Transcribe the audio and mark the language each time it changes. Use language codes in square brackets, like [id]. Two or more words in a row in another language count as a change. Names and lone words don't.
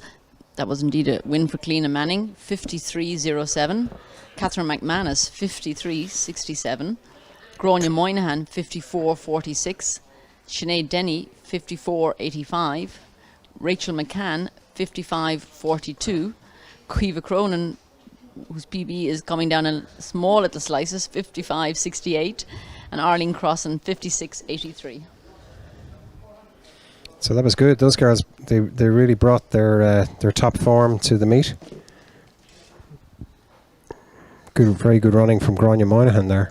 [en] That was indeed a win for Cleena Manning, 53.07. Catherine McManus, 53.67. Gráinne Moynihan, 54.46. Sinead Denny, 54.85. Rachel McCann, 55.42. Caoimhe Cronin, whose PB is coming down in small little slices, 55.68. And Arlene Crossan, 56.83. So that was good. Those girls, they really brought their top form to the meet. Good, very good running from Gráinne Moynihan there.